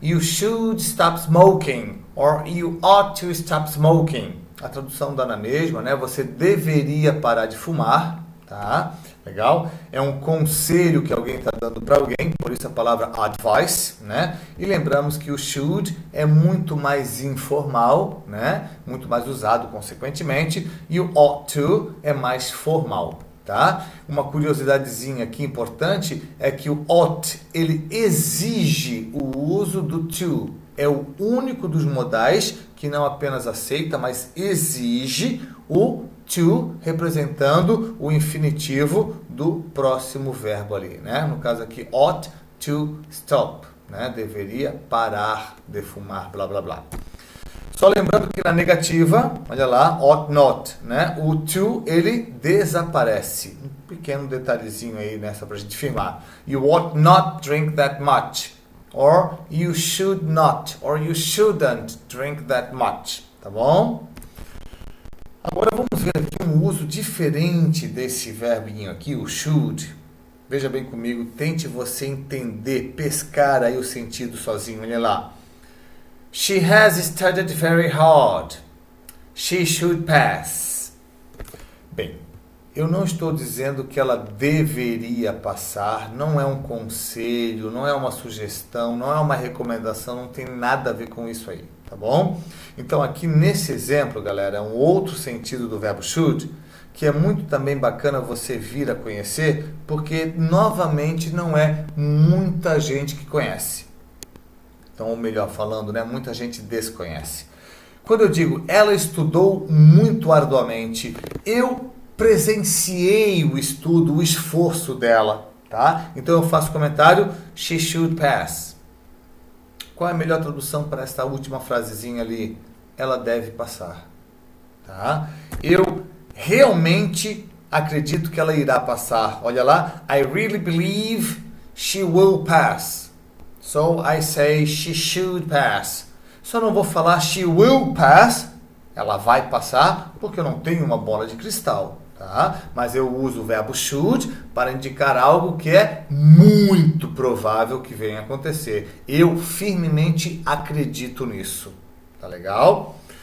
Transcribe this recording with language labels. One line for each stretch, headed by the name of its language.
English: You should stop smoking, or you ought to stop smoking.
Portuguese: A tradução dá na mesma, né? Você deveria parar de fumar, tá? Legal? É um conselho que alguém está dando para alguém, por isso a palavra advice, né? E lembramos que o should é muito mais informal, né? Muito mais usado, consequentemente, e o ought to é mais formal, tá? Uma curiosidadezinha aqui importante é que o ought, ele exige o uso do to. É o único dos modais que não apenas aceita, mas exige o to representando o infinitivo do próximo verbo ali, né? No caso aqui,
English: ought to stop,
Portuguese: né? Deveria parar de fumar, blá, blá, blá. Só lembrando que na negativa, olha lá, ought not, né? O to, ele desaparece. Um pequeno detalhezinho aí nessa pra gente firmar.
English: You ought not drink that much. Or you should not, or you shouldn't drink that much,
Portuguese: tá bom? Agora vamos ver aqui um uso diferente desse verbinho aqui, o should. Veja bem comigo, tente você entender, pescar aí o sentido sozinho, olha lá.
English: She has studied very hard. She should pass.
Portuguese: Bem, eu não estou dizendo que ela deveria passar, não é um conselho, não é uma sugestão, não é uma recomendação, não tem nada a ver com isso aí, tá bom? Então aqui nesse exemplo, galera, é um outro sentido do verbo should, que é muito também bacana você vir a conhecer, porque novamente não é muita gente que conhece. Então, ou melhor falando, né, muita gente desconhece. Quando eu digo ela estudou muito arduamente, eu presenciei o estudo, o esforço dela, tá? Então eu faço comentário,
English: she should pass.
Portuguese: Qual é a melhor tradução para esta última frasezinha ali? Ela deve passar, tá? Eu realmente acredito que ela irá passar. Olha lá,
English: I really believe she will pass. So I say she should pass.
Portuguese: Só não vou falar
English: she will pass,
Portuguese: ela vai passar, porque eu não tenho uma bola de cristal, tá? Mas eu uso o verbo should para indicar algo que é muito provável que venha a acontecer. Eu firmemente acredito nisso. Tá legal?